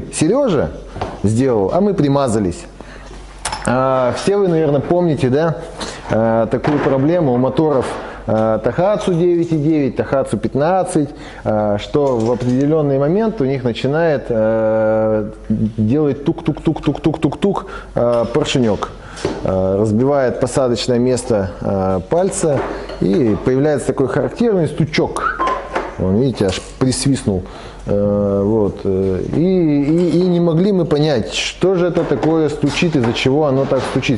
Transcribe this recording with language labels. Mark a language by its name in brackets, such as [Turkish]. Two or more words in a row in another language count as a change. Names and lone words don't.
[Russian] Сережа сделал, а мы примазались. Все вы, наверное, помните, да, такую проблему у моторов Tohatsu 9.9, Tohatsu 15, что в определенный момент у них начинает делать тук-тук-тук-тук-тук-тук-тук поршенек. Разбивает посадочное место пальца и появляется такой характерный стучок. Вон, видите, аж присвистнул. Вот. И не могли мы понять, что же это такое стучит, из-за чего оно так стучит.